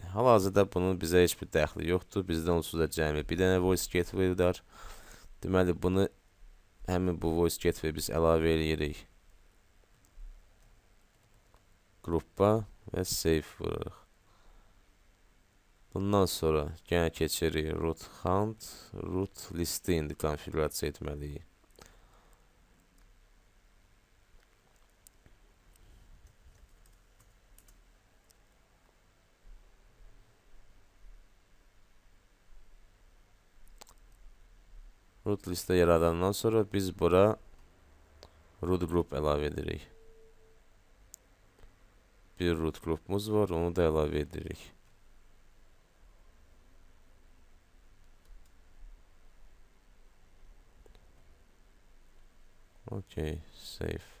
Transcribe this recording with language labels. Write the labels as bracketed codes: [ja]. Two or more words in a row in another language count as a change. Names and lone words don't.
[az] Hal-hazırda bunun bizə heç bir dəxli yoxdur. Bizdə onsuz da cəmi bir dənə [en] voice gateway [az] var. Deməli bunu həmin bu [en] voice gateway [az] biz əlavə edirik qrupa və save vururuq. Bundan sonra yenə keçirik [en] root hunt, [az] root listi indi konfigurasiya etməliyik. Root listə yaradandan sonra biz bura [en] root group [az] əlavə edirik. Bir root grupumuz var, onu da əlavə edirik. Okey, save.